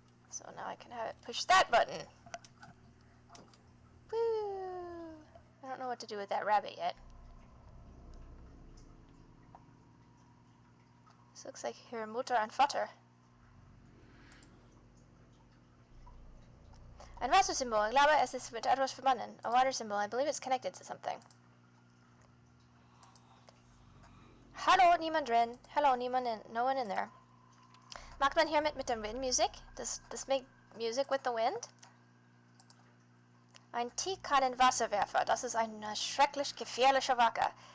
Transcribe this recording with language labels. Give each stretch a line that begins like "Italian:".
English: So now I can have it push that button. Woo! I don't know what to do with that rabbit yet. This looks like here Mutter and Vater.
German: Ein Wassersymbol. Ich glaube, es ist mit etwas verbunden.
English: A water symbol. I believe it's connected to something.
German: Hallo, niemand drin.
English: Hello, no one in there.
German: Macht man hiermit mit dem Wind Musik?
English: Does this make music with the wind?
German: Ein Teekannenwasserwerfer. Das ist eine schrecklich gefährliche Waffe.